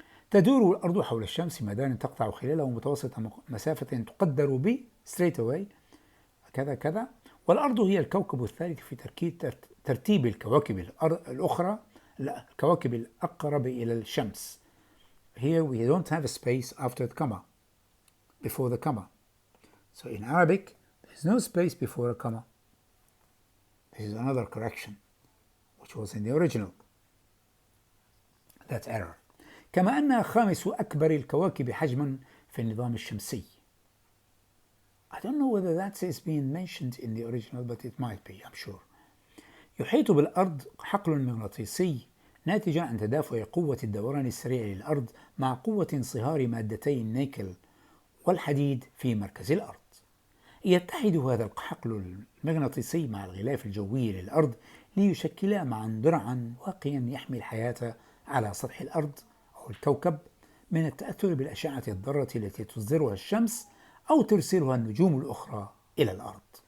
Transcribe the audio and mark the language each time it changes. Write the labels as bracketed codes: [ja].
[ar] تدور الأرض حول الشمس مدار تقطع خلاله متوسط مسافة تقدر ب [en] straight away [ar] كذا كذا. والأرض هي الكوكب الثالث في ترتيب الكواكب الأخرى، الكواكب الأقرب إلى الشمس. [en] Here we don't have a space after the comma, before the comma. So in Arabic, there is no space before a comma. This is another correction, which was in the original. That's error. [ar] كما أنها خامس أكبر الكواكب حجما في النظام الشمسي. [en] I don't know whether that is being mentioned in the original, but it might be, I'm sure. [ar] يحيط بالأرض حقل مغناطيسي ناتج عن تدافع قوة الدوران السريع للأرض مع قوة انصهار مادتي النيكل والحديد في مركز الأرض. يتحد هذا الحقل المغناطيسي مع الغلاف الجوي للأرض ليشكلا معا درعا واقيا يحمي الحياة على سطح الأرض أو الكوكب من التأثر بالأشعة الضارة التي تصدرها الشمس أو ترسلها النجوم الأخرى إلى الأرض.